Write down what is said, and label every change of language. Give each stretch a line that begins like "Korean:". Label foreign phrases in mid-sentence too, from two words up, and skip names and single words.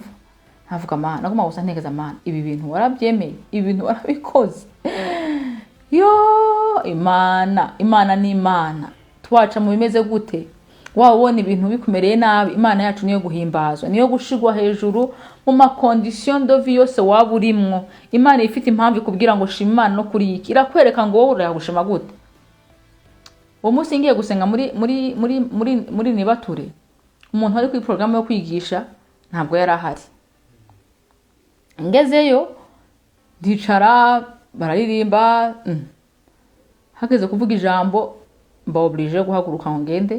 Rundi: Ntavuga Mana, naguma gusa ntegeza Mana, ibi bintu warabyemeye, ibi bintu warabikoze. Imana ni Imana. Twaca mu bimeze gute, wabona ibintu bikumereye nabi, Imana yacu niyo guhimbazwa, niyo gushigwa hejuru mu ma
French: condition de vie
Rundi: yose waba urimwo. Imana ifite impamvu ikubwira ngo shima Imana no kuri iki, irakwereka ngo wowe urayagushima gute. Uwo munsi ngiye gusenga muri Nibature, umuntu wari kuri program yo kwigisha ntabwo yari ahari. Ngezeyo ndicara, bararirimba, hageze kuvuga ijambo mba oblige guhaguruka ngo ngende.